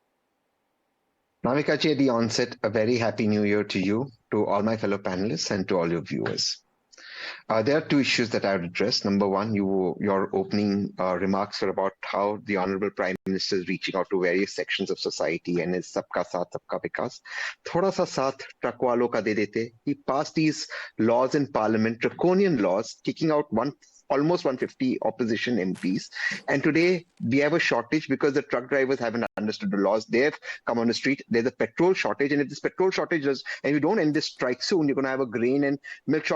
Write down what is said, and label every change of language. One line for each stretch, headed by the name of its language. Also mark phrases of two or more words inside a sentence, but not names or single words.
English: Navika ji, at the onset, a very happy new year to you, to all my fellow panelists, and to all your viewers. There are two issues that I would address. Number one, your opening remarks were about how the Honorable Prime Minister is reaching out to various sections of society and his
Hindi: सबका साथ, सबका विकास. थोड़ा सा साथ ट्रक वालों का दे देते.
English: He passed these laws in Parliament, draconian laws, kicking out almost 150 opposition MPs. And today we have a shortage because the truck drivers haven't understood the laws. They've come on the street. There's a petrol shortage. And if this petrol shortage does, and you don't end this strike soon, you're going to have a grain and milk shortage.